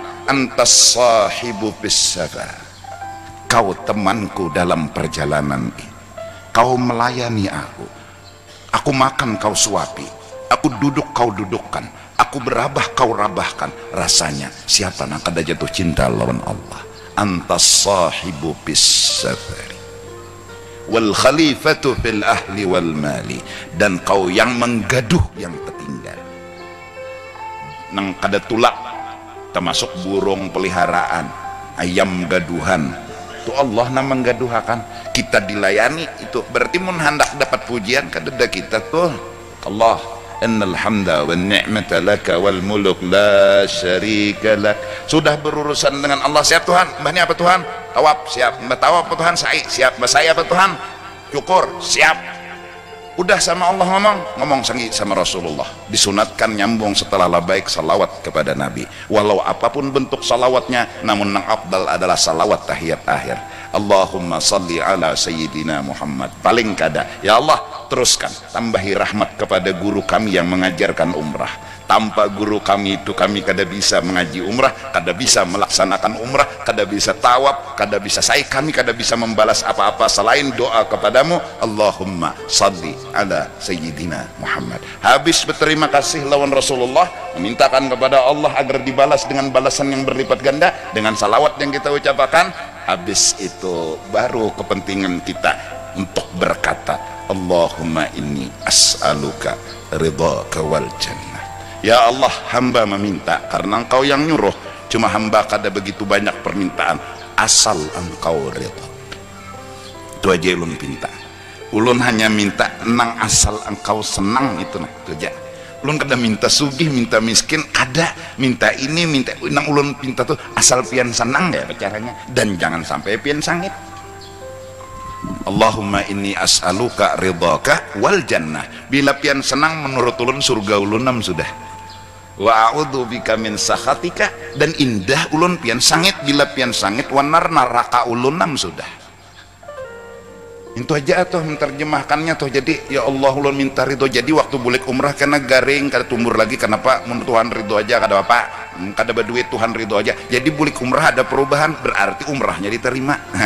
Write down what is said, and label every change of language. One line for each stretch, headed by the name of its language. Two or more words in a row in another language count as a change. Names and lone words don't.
Arabic: أنت الصاحب في السفر,
Indonesian: kau temanku dalam perjalanan ini, kau melayani aku makan kau suapi, aku duduk kau dudukkan, aku berabah kau rabahkan.
Banjar: Rasanya siapa yang kada jatuh cinta lawan Allah?
Arabic: أنت الصاحب في السفر والخليفة في الأهل والمال,
Indonesian: dan kau yang menggaduh yang tertinggal.
Banjar: Nang kada tulak, termasuk burung peliharaan, ayam gaduhan, itu Allah yang menggaduhakan. Kita dilayani, itu berarti mun hendak dapat pujian kada kita tuh Allah.
Arabic: إن الحمد والنعمة لك والملك لا شريك لك.
Indonesian: Sudah berurusan dengan Allah, siap Tuhan.
Banjar: Mbahnya apa Tuhan? Tawaf, siap. Mbah tawaf apa Tuhan? Sa'i, siap. Mbah sa'i apa Tuhan?
Indonesian: Cukur, siap. Udah sama Allah ngomong sangi sama Rasulullah. Disunatkan nyambung setelah labbaik salawat kepada Nabi. Walau apapun bentuk salawatnya, namun yang afdal adalah salawat tahiyat akhir.
Arabic: اللهم صل على سيدنا محمد.
Banjar: Paling kada, ya Allah teruskan tambahi rahmat kepada guru kami yang mengajarkan umrah. Tanpa guru kami itu kami kada bisa mengaji umrah, kada bisa melaksanakan umrah, kada bisa tawaf, kada bisa kami kada bisa membalas apa-apa selain doa kepadamu.
Arabic: اللهم صل على سيدنا محمد.
Indonesian: Habis berterima kasih lawan Rasulullah, memintakan kepada Allah agar dibalas dengan balasan yang berlipat ganda dengan salawat yang kita ucapkan. Habis itu baru kepentingan kita untuk berkata,
Arabic: اللهم إني أسألك رضاك والجنة.
Indonesian: Ya Allah, hamba meminta karena engkau yang nyuruh.
Banjar: Cuma hamba kada begitu banyak permintaan, asal engkau ridha. Itu aja ulun pinta. Ulun hanya minta nang asal engkau senang, itu nah itu aja. ulun kada minta sugih minta miskin, ada minta ini minta nang ulun pinta tuh asal pian senang ya caranya, dan jangan sampai pian sangit.
Arabic: اللهم إني أسألك رضاك والجنة,
Banjar: bila pian senang menurut ulun surga ulunam sudah,
Arabic: وأعوذ بك من سخطك,
Banjar: dan indah ulun pian sangit, bila pian sangit wanar neraka ulunam sudah. Itu aja tuh menterjemahkannya tuh. Jadi ya Allah ulun minta ridho, jadi waktu bulik umrah kena garing kada tumbur lagi, kenapa mun Tuhan ridho aja kada apa kada berduit, Tuhan ridho aja, jadi bulik umrah ada perubahan berarti umrahnya diterima.